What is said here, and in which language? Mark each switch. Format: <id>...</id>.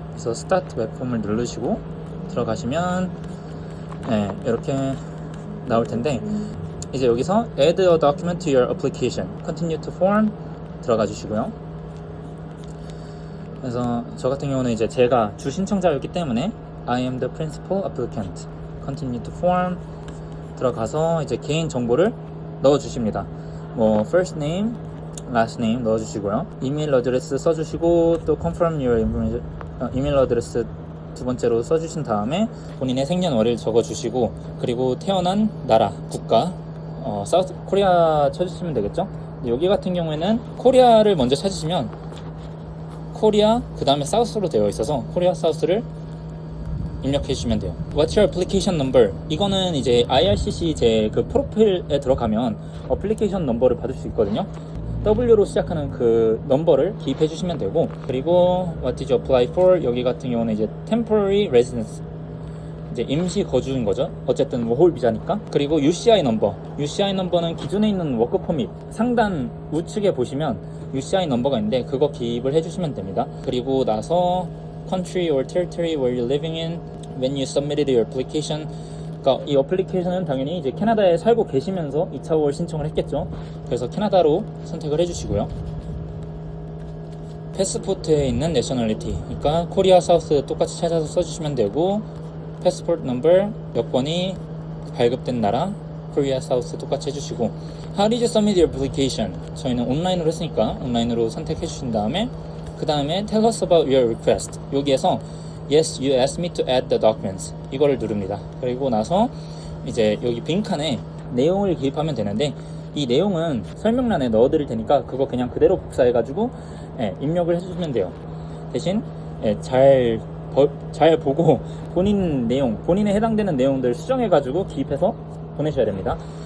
<ko>그래서 Start 웹폼을 누르시고 들어가시면 이렇게 나올 텐데, 이제 여기서</ko> <en>Add a document to your application, Continue to form</en> <ko>들어가 주시고요. 그래서 저 같은 경우는 이제 제가 주 신청자였기 때문에</ko> <en>I am the principal applicant, Continue to form</en> <ko>들어가서 이제 개인 정보를 넣어 주십니다. 뭐 first name, last name 넣어 주시고요. 이메일 어드레스 써 주시고, 또</ko> <en>confirm your information,</en> <ko>이메일 어드레스 두 번째로 써 주신 다음에 본인의 생년월일 적어 주시고, 그리고 태어난 나라, 국가 사우스 코리아 쳐주시면 되겠죠. 여기 같은 경우에는 코리아를 먼저 찾으시면 코리아 그 다음에 사우스로 되어 있어서 코리아 사우스를 입력해 주시면 돼요.</ko> <en>What's your application number?</en> <ko>이거는 이제 IRCC 제 그 프로필에 들어가면 어플리케이션 넘버를 받을 수 있거든요. W로 시작하는 그 넘버를 기입해 주시면 되고, 그리고</ko> <en>What did you apply for?</en> <ko>여기 같은 경우는 이제</ko> <en>temporary residence,</en> <ko>이제 임시 거주인 거죠. 어쨌든 워홀 비자니까. 그리고 UCI 넘버. UCI 넘버는 기존에 있는 워크 퍼밋 상단 우측에 보시면 UCI 넘버가 있는데 그거 기입을 해주시면 됩니다. 그리고 나서</ko> <en>country or territory where you're living in when you submitted your application.</en> <ko>그러니까 이 어플리케이션은 당연히 이제 캐나다에 살고 계시면서 2차 월 신청을 했겠죠. 그래서 캐나다로 선택을 해주시고요. 패스포트에 있는 내셔널리티, 그러니까 코리아 사우스 똑같이 찾아서 써주시면 되고, 패스포트 넘버 여권이 발급된 나라 코리아 사우스 똑같이 해주시고,</ko> <en>How did you submit your application?</en> <ko>저희는 온라인으로 했으니까 온라인으로 선택해 주신 다음에 그 다음에</ko> <en>Tell us about your request.</en> <ko>여기에서</ko> <en>Yes, you asked me to add the documents.</en> <ko>이거를 누릅니다. 그리고 나서 이제 여기 빈칸에 내용을 기입하면 되는데, 이 내용은 설명란에 넣어드릴 테니까 그거 그냥 그대로 복사해가지고 입력을 해주시면 돼요. 대신 잘 보고 본인 내용, 본인에 해당되는 내용들 수정해가지고 기입해서 보내셔야 됩니다.</ko>